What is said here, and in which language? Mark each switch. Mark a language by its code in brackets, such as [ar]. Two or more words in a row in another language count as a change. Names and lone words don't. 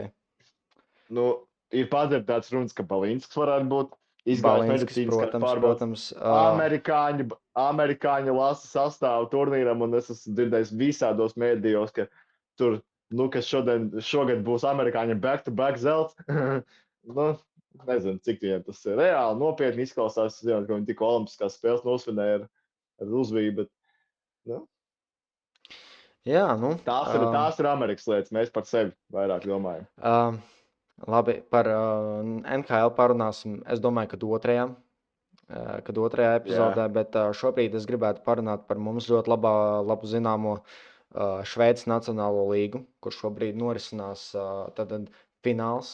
[lv] Nu, ir padzirdēts runas, ka Balinskis varētu būt Balinskis, protams. Amerikāņi lasa sastāvu turnīram, un es esmu dzirdējis visādos mēdījos, ka tur, nu, ka šogad būs amerikāņi back-to-back zelts. Nu, nezinu, cik viņiem tas ir reāli nopietni izklausās. Es zinu, ka viņi tikko olimpiskās spēles nosvinēja ar uzvību, bet, nu. Jā, nu. Tās ir Amerikas lietas, mēs par sevi vairāk domājam. Labi, par NHL parunāsim, es domāju, kad otrajā epizodē, bet šobrīd es gribētu parunāt par mums ļoti labu zināmo Šveices Nacionālo līgu, kur šobrīd norisinās tad fināls.